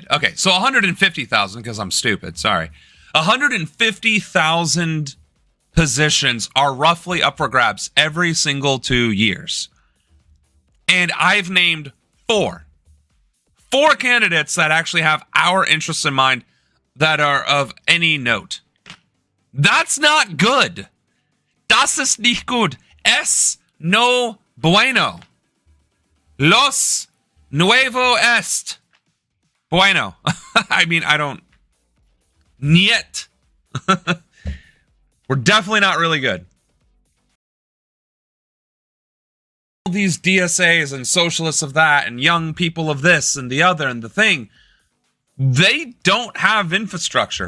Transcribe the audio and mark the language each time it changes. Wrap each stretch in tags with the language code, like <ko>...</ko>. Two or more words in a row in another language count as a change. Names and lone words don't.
<en>Okay, so 150,000, because I'm stupid, sorry. 150,000 positions are roughly up for grabs every single 2 years. And I've named 4 candidates that actually have our interests in mind that are of any note. That's not good.</en> <de>Das ist nicht gut.</de> <es>Es no bueno. Los nuevo est bueno.</es> <en>I mean, I don't... Niet. We're definitely not really good. All these DSAs and socialists of that and young people of this and the other and the thing, they don't have infrastructure.</en>